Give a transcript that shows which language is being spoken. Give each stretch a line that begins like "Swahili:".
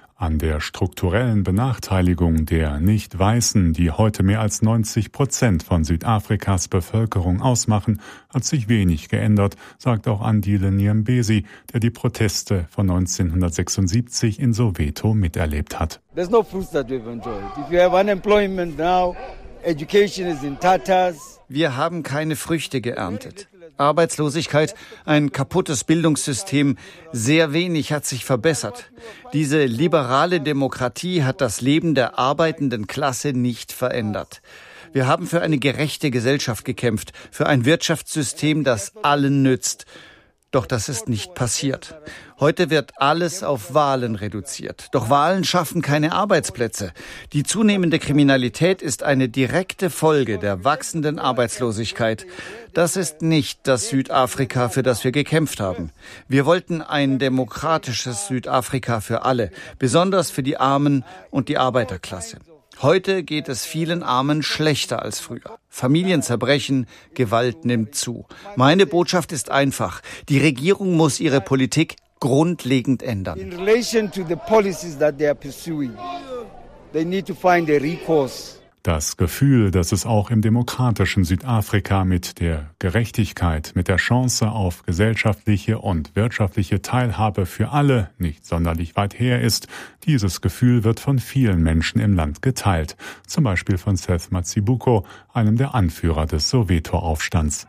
German: An der strukturellen Benachteiligung der Nicht-Weißen, die heute mehr als 90% von Südafrikas Bevölkerung ausmachen, hat sich wenig geändert, sagt auch Andile Niembesi, der die Proteste von 1976 in Soweto miterlebt hat.
English: There's no fruits that we've enjoyed. If you have unemployment now, education is in tatters.
German: Wir haben keine Früchte geerntet. Arbeitslosigkeit, ein kaputtes Bildungssystem, sehr wenig hat sich verbessert. Diese liberale Demokratie hat das Leben der arbeitenden Klasse nicht verändert. Wir haben für eine gerechte Gesellschaft gekämpft, für ein Wirtschaftssystem, das allen nützt. Doch das ist nicht passiert. Heute wird alles auf Wahlen reduziert. Doch Wahlen schaffen keine Arbeitsplätze. Die zunehmende Kriminalität ist eine direkte Folge der wachsenden Arbeitslosigkeit. Das ist nicht das Südafrika, für das wir gekämpft haben. Wir wollten ein demokratisches Südafrika für alle, besonders für die Armen und die Arbeiterklasse. Heute geht es vielen Armen schlechter als früher. Familien zerbrechen, Gewalt nimmt zu. Meine Botschaft ist einfach. Die Regierung muss ihre Politik grundlegend ändern.
English: In relation to the policies that they are pursuing, they need to find a recourse.
German: Das Gefühl, dass es auch im demokratischen Südafrika mit der Gerechtigkeit, mit der Chance auf gesellschaftliche und wirtschaftliche Teilhabe für alle nicht sonderlich weit her ist, dieses Gefühl wird von vielen Menschen im Land geteilt. Zum Beispiel von Seth Matsibuko, einem der Anführer des Soweto-Aufstands.